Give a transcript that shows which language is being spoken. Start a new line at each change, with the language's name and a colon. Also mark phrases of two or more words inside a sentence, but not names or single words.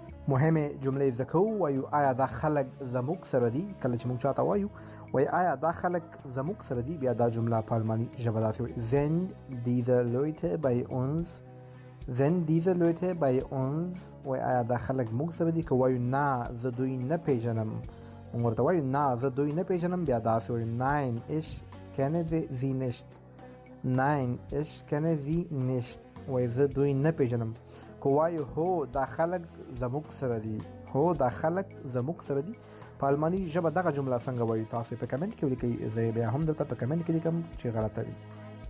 Pashto: مهمه جملې ذکر وایو آیا دا خلک زموږ سره دي. کله چې موږ چاته وایو وای آیا دا خلک زموږ سره دي، بیا دا جمله په الماني ژبه داسې وایي
German: sind diese Leute bei uns sind diese Leute bei uns.
Pashto: وای آیا دا خلک موږ سره دي. که وایو نه زه دوی نه پیژنم، موږ ورته وایو نه زه دوی نه پیژنم، بیا داسې وایو
German: nein ich kenne sie nicht nein ich kenne sie nicht.
Pashto: وای زه دوی نه پیژنم. که وایو هو دا خلک زموږ سره دي، هو دا خلک زموږ سره دي، په الماني ژبه دغه جمله څنګه وایو تاسو په کمنټ کې ولیکئ. زه بیا هم درته په کمنټ کې لیکم چې غلطه وي.